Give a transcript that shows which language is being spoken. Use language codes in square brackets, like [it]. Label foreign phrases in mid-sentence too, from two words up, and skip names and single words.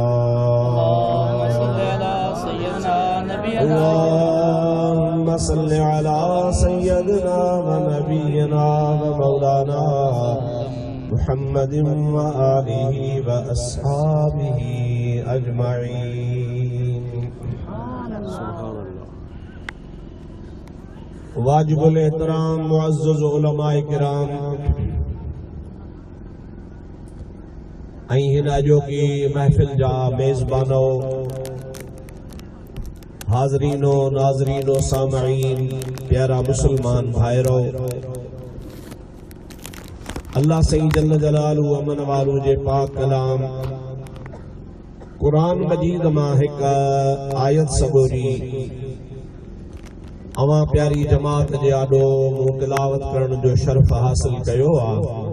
[ar] اللهم صل على سيدنا ونبينا ومولانا محمد وآله وأصحابه أجمعين. [sd] वाजिबुल एहतराम मुअज़्ज़ज़ उलमाए किराम ऐं हिन अॼोकी महफ़िल जा मेज़बानो, हाज़रीनो नाज़रीनो सामईन, प्यारा मुसलमान भाइरो, अल्लाह सही [ar] جل جلاله [sd] अमन वालू जे पाक कलाम कुरान मजीद मां हिक आयत सबूरी अवां प्यारी जमात जे आॾो मूं तिलावत करण जो शर्फ़ हासिल कयो आहे।